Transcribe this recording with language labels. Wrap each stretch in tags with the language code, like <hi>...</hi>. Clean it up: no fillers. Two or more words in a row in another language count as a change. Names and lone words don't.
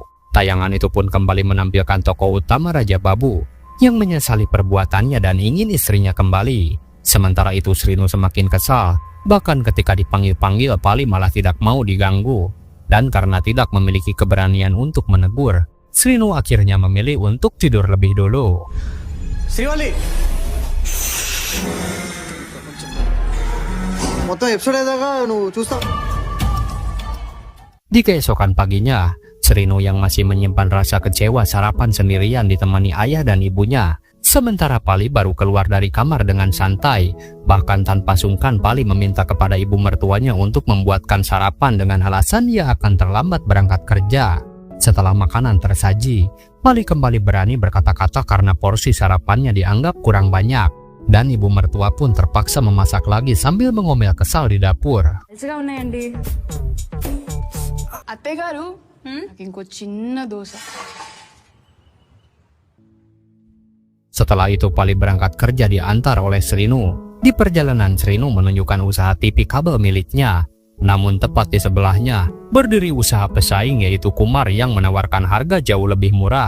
<id>Tayangan itu pun kembali menampilkan tokoh utama Raja Babu yang menyesali perbuatannya dan ingin istrinya kembali. Sementara itu Srinu semakin kesal, bahkan ketika dipanggil-panggil Pali malah tidak mau diganggu. Dan karena tidak memiliki keberanian untuk menegur, Srinu akhirnya memilih untuk tidur lebih dulu.</id> <te>శ్రీవల్లి మొత్తం ఎపిసోడ్ అయ్యేదాకా నువ్వు చూస్తావు.</te> <id>Di keesokan paginya, Srinu yang masih menyimpan rasa kecewa sarapan sendirian ditemani ayah dan ibunya. Sementara Pali baru keluar dari kamar dengan santai. Bahkan tanpa sungkan Pali meminta kepada ibu mertuanya untuk membuatkan sarapan dengan alasan ia akan terlambat berangkat kerja. Setelah makanan tersaji, Pali kembali berani berkata-kata karena porsi sarapannya dianggap kurang banyak. Dan ibu mertua pun terpaksa memasak lagi sambil mengomel kesal di dapur.</id> <te>మంచిగా ఉన్నాయండి అత్తయ్య గారు నాకు ఇంకో చిన్న దోశ.</te> <id>Setelah itu Pali berangkat kerja diantar oleh Srinu. Di perjalanan Srinu menunjukkan usaha TV kabel miliknya. Namun tepat di sebelahnya berdiri usaha pesaing yaitu Kumar yang menawarkan harga jauh lebih murah.</id>